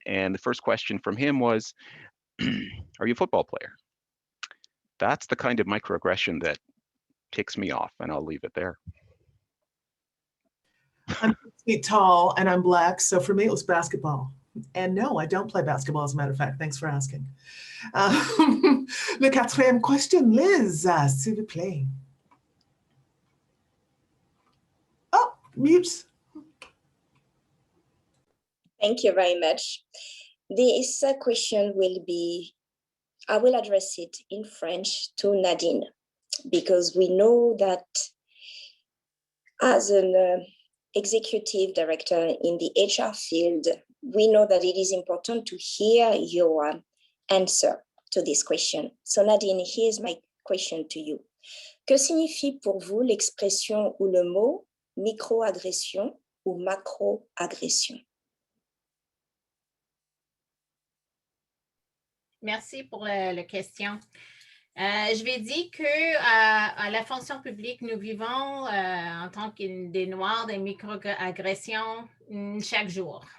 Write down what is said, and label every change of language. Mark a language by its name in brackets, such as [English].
[English] And the first question from him was, are you a football player? That's the kind of microaggression that ticks me off, and I'll leave it there. I'm 6 feet tall and I'm Black, so for me it was basketball. And no, I don't play basketball, as a matter of fact. Thanks for asking. [French] Le quatrième question, Liz, s'il vous plaît. [English] Oh, mute. Thank you very much. This question will be, I will address it in French to Nadine, because we know that as an executive director in the HR field, we know that it is important to hear your answer to this question. So Nadine, here's my question to you. [French] Que signifie pour vous l'expression ou le mot microagression ou macroagression? Merci pour la question. Je vais dire que à la fonction publique, nous vivons en tant que des Noirs, des microagressions chaque jour.